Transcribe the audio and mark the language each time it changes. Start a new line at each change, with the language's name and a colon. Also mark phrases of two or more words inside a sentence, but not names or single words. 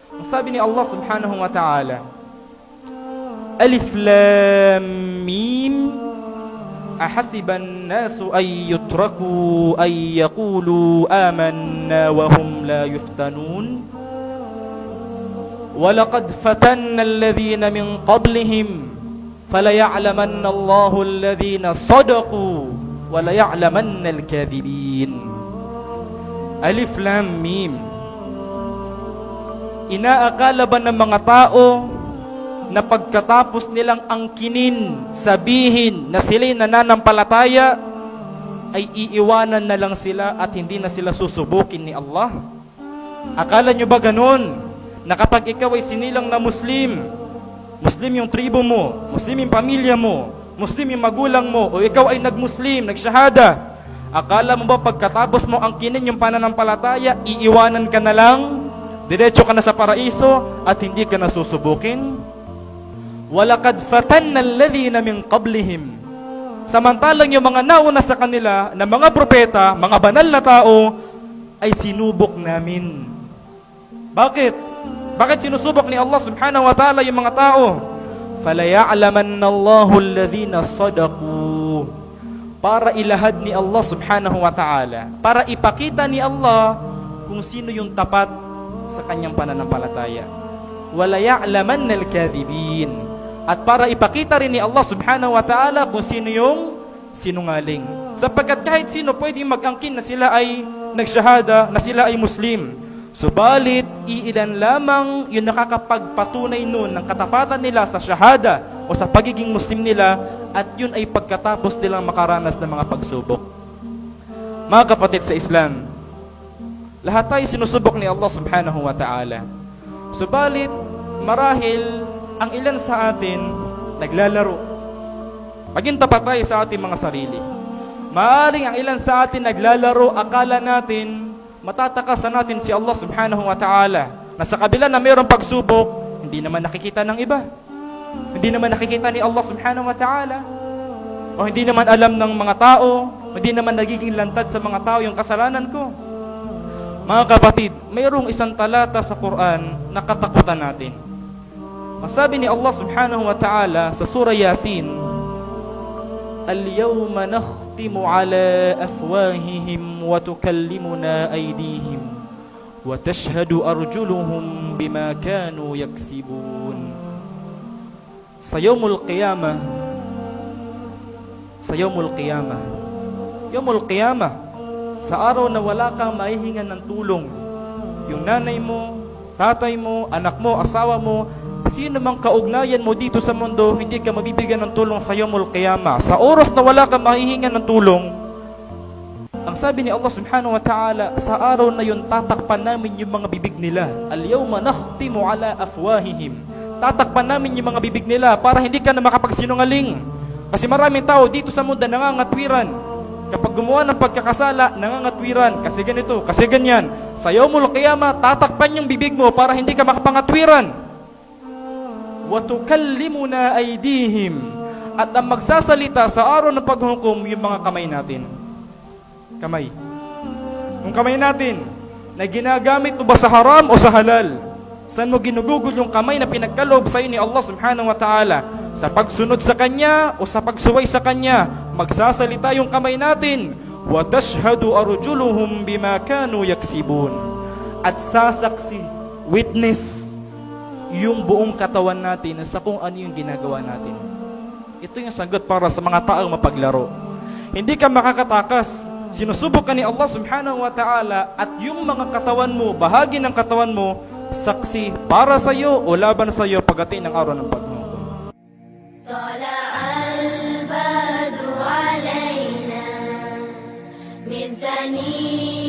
Filipino: sabi ni
Arabic: Allah سبحانه وتعالى، الم، أحسب الناس أن يتركوا أن يقولوا آمنا وهم لا يفتنون. ولقد فتنا الذين من قبلهم فليعلمن الله الذين صدقوا وليعلمن الكاذبين. الم.
Filipino: Inaakala ba ng mga tao na pagkatapos nilang angkinin, sabihin na sila'y nananampalataya, ay iiwanan na lang sila at hindi na sila susubukin ni Allah? Akala nyo ba ganun? Na kapag ikaw ay sinilang na Muslim, Muslim yung tribo mo, Muslim yung pamilya mo, Muslim yung magulang mo, o ikaw ay nag-Muslim, nag-shahada, akala mo ba pagkatapos mo angkinin yung pananampalataya, iiwanan ka na lang? Diretso ka na sa paraiso at hindi ka na susubukin?
Arabic: ولقد فتنا الذين من قبلهم.
Filipino: Samantalang yung mga nauna sa kanila na mga propeta, mga banal na tao, ay sinubok namin. Bakit? Bakit sinusubok ni Allah
Arabic: سبحانه وتعالى
Filipino: yung mga tao?
Arabic: فليعلمن الله الذين صدقوا.
Filipino: Para ilahad ni Allah
Arabic: سبحانه وتعالى,
Filipino: para ipakita ni Allah kung sino yung tapat sa kanyang pananampalataya.
Arabic: وليعلمن الكاذبين.
Filipino: At para ipakita rin ni Allah
Arabic: سبحانه وتعالى
Filipino: kung sino yung sinungaling. Sapagkat kahit sino pwedeng mag-angkin na sila ay nagshahada, na sila ay Muslim. Subalit, iilan lamang yung nakakapagpatunay nun ng katapatan nila sa shahada o sa pagiging Muslim nila, at yun ay pagkatapos nilang makaranas ng mga pagsubok. Mga kapatid sa Islam, lahat tayo sinusubok ni Allah
Arabic: سبحانه وتعالى.
Filipino: Subalit, marahil, ang ilan sa atin naglalaro. Maging tapat tayo sa ating mga sarili. Maaring ang ilan sa atin naglalaro, akala natin, matatakasan natin si Allah
Arabic: سبحانه وتعالى,
Filipino: na sa kabila na mayroong pagsubok, hindi naman nakikita ng iba. Hindi naman nakikita ni Allah
Arabic: سبحانه وتعالى.
Filipino: O hindi naman alam ng mga tao, hindi naman nagiging lantad sa mga tao yung kasalanan ko. Mga kapatid, mayroong isang talata sa Quran na katakutan natin. Masabi ni
Arabic: Allah سبحانه وتعالى sa surah Yasin, اليوم نختم على أفواههم وتكلمنا أيديهم وتشهد أرجلهم بما كانوا يكسبون. Sa يوم القيامة، يوم القيامة,
Filipino: sa araw na wala kang mahihingan ng tulong, yung nanay mo, tatay mo, anak mo, asawa mo, sino mang kaugnayan mo dito sa mundo, hindi ka mabibigyan ng tulong sa
Arabic: يوم القيامة.
Filipino: Sa oras na wala kang mahihingan ng tulong, ang sabi ni Allah
Arabic: سبحانه وتعالى,
Filipino: sa araw na yun, tatakpan namin yung mga bibig nila.
Arabic: اليوم نختم على أفواههم.
Filipino: Tatakpan namin yung mga bibig nila para hindi ka na makapagsinungaling. Kasi maraming tao dito sa mundo nangangatwiran. Kapag gumawa ng pagkakasala, nangangatwiran. Kasi ganito, kasi ganyan. Sa
Arabic: يوم القيامة,
Filipino: tatakpan yung bibig mo para hindi ka makapangatwiran.
Arabic: وَتُكَلِّمُنَا أَيْدِيهِمْ.
Filipino: At ang magsasalita sa araw ng paghukom, yung mga kamay natin. Kamay. Yung kamay natin, na ginagamit mo ba sa haram o sa halal? Saan mo ginugugol yung kamay na pinagkaloob sa ni Allah
Arabic: سبحانه وتعالى?
Filipino: Sa pagsunod sa Kanya o sa pagsuway sa Kanya? Magsasalita yung kamay natin.
Arabic: وَتَشْهَدُ أَرْجُلُهُمْ بِمَا كَانُوا يَكْسِبُونَ.
Filipino: At sasaksi, witness, yung buong katawan natin sa kung ano yung ginagawa natin. Ito yung sagot para sa mga taong mapaglaro. Hindi ka makakatakas. Sinusubok ka ni Allah
Arabic: سبحانه وتعالى,
Filipino: at yung mga katawan mo, bahagi ng katawan mo, saksi para sa iyo o laban sa iyo pagdating ng araw ng paghukom.
Arabic: طلع البدر علينا من ثني